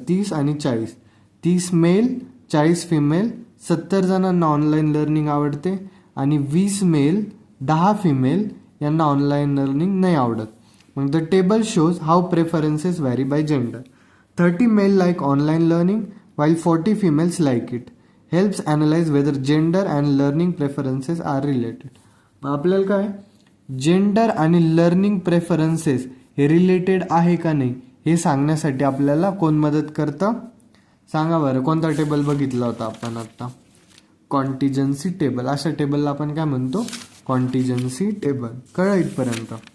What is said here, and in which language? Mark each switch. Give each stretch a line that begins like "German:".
Marathi: 30 आणि 40, 30 mail 40 female, 70 जणांना online learning आवडते आणि 20 मेल 10 फिमेल यांना ऑनलाईन लर्निंग नाही आवडत.
English: मग the table shows how preferences vary by gender. 30 male like online learning while 40 females like it. Helps analyze whether gender and learning preferences are related.
Marathi: मग आपल्याला काय, gender आणि लर्निंग प्रेफरन्सेस हे related आहे का नाही हे सांगण्यासाठी आपल्याला कोण मदत करतं, सांगा बरं. कोणता टेबल बघितला होता आपण आता, कॉन्टिजन्सी टेबल. अशा टेबलला आपण काय म्हणतो, कॉन्टिजन्सी टेबल. कळलं इथपर्यंत?